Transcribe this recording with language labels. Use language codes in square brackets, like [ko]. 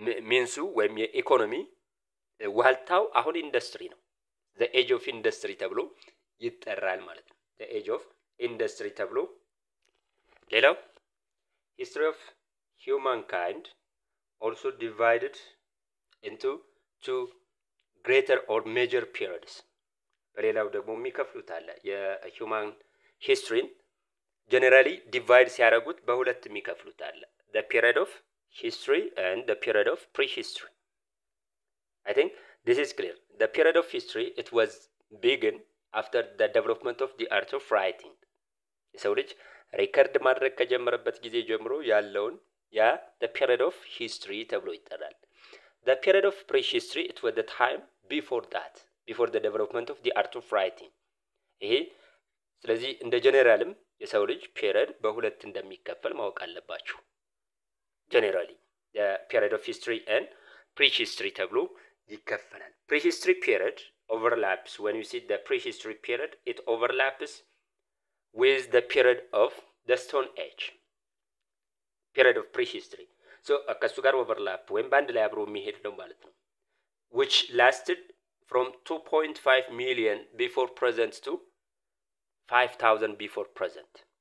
[am] ሚንሱ ወይም የኢኮኖሚ ዋልታው አሁን ኢንዱስትሪ ነው። [en] the age of industry [am] ተብሎ ይጠራል ማለት ነው። [en] the age of industry [am] ተብሎ ሌላው [en] history of humankind also divided into two greater or major periods. [am] በሌላው ደግሞ የሚከፍሉት አለ የሁማን ሂስትሪን [en] generally divide [am] ሲያደርጉት በሁለት የሚከፍሉት አለ [en] the period of history and the period of prehistory. I think this is clear. The period of history it was begun after the development of the art of writing. [am] የሰው ልጅ ሪከርድ ማድረግ ከጀመረበት ጊዜ ጀምሮ ያለውን ያ [en] the period of history [am] ተብሎ ይጠራል። [en] The period of prehistory it was the time before the development of the art of writing. [am] ይሄ ስለዚህ እንደ ጀነራልም የሰው ልጅ [en] period [am] በሁለት እንደሚከፈል ማወቅ አለባችሁ። [en] Generally the period of history and prehistory [am] ተብሎ ይከፈላል። [en] Prehistory period overlaps when you see the prehistory period it overlaps with the period of the stone age. Period of prehistory so [am] ከሱ ጋር [en] overlap [am] ወይም ባንድ ላይ አብሮ የሚሄድ ነው ማለት ነው [en] which lasted from 2.5 million before present to 5000 before present